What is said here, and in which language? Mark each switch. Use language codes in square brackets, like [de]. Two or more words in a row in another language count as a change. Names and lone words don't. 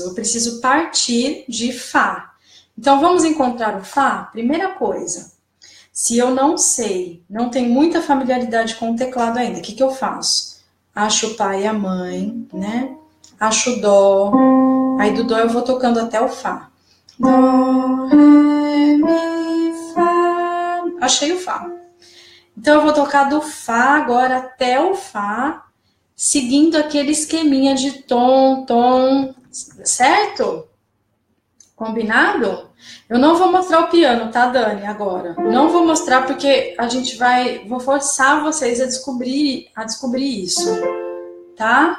[pt] Eu preciso partir de Fá. Então, vamos encontrar o Fá? Primeira coisa, se eu não sei, não tenho muita familiaridade com o teclado ainda, o que eu faço? Acho o Pai e a Mãe, né? Acho o Dó. Aí do Dó eu vou tocando até o Fá. Dó, ré, mi, fá. Achei o Fá. Então eu vou tocar do Fá agora até o Fá, seguindo aquele esqueminha de tom, tom, certo? Combinado? Eu não vou mostrar o piano, tá, Dani, agora. Não vou mostrar porque vou forçar vocês a descobrir isso, tá?